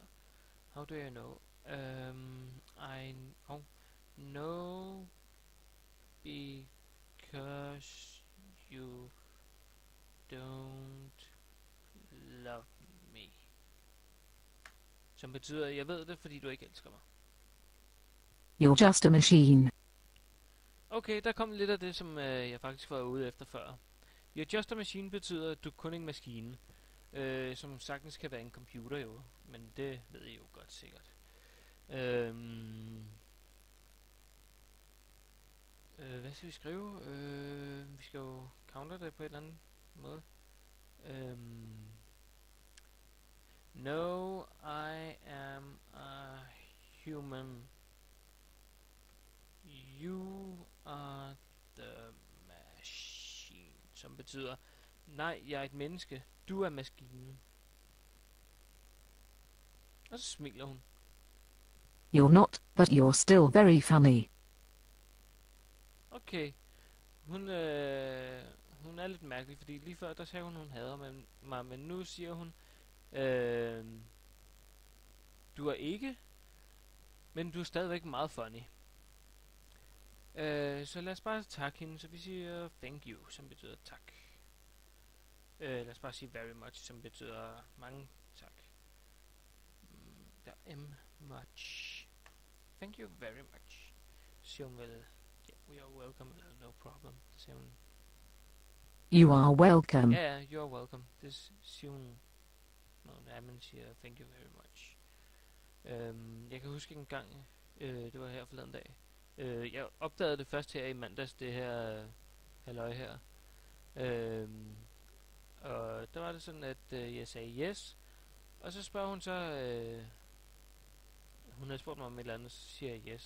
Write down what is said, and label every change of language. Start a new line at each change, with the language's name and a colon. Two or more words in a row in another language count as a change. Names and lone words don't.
English: How do you know? I know because you don't love me.
Danish: Som betyder, jeg ved det, fordi du ikke elsker mig.
English: You're just a machine.
Danish: Okay, der kom lidt af det, som jeg faktisk var ude efter før.
English: You're just a machine
Danish: betyder, at du er kun en maskine. Som sagtens kan være en computer jo. Men det ved I jo godt sikkert. Hvad skal vi skrive? Vi skal jo counter det på en eller anden måde.
English: No, I am a human. You are the machine.
Danish: Som betyder, nej, jeg er et menneske. Du er maskinen. Og så smiler hun.
English: You're not, but you're still very funny.
Danish: Okay. Hun er lidt mærkelig, fordi lige før, der sagde hun hader mig, men nu siger hun, du er ikke, men du er stadigvæk meget funny. Så lad os bare takke hende, så vi siger
English: thank you,
Danish: som betyder tak. Lad os bare sige
English: very much,
Danish: som betyder mange tak.
English: Very much. Thank you very much.
Danish: Så hun vel,
English: yeah, we are welcome, no problem.
Danish: Så siger hun,
English: You are welcome. ja, yeah, you're welcome.
Danish: Det siger hun, når man siger
English: thank you very much.
Danish: Jeg kan huske en gang, det var her forleden dag. Jeg opdagede det først her i mandags, det her halløj her. Og der var det sådan, at jeg sagde yes. Og så spørger hun så, hun havde spurgt mig om et eller andet, så siger jeg yes.